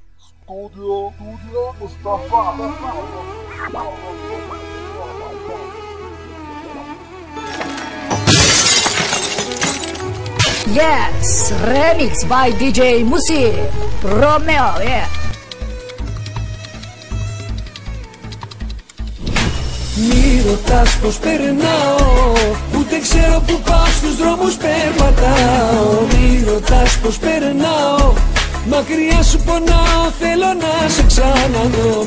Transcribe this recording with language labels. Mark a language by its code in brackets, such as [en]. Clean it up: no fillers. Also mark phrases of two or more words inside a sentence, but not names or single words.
[en] Studio Mustafa. Yes, remix by DJ Musi Romeo, yeah. [el] Μη ρωτάς πως περνάω, ούτε ξέρω που πάω, στους δρόμους περπατάω. Μη ρωτάς πως περνάω, μακριά σου πονάω, θέλω να σε ξαναδώ.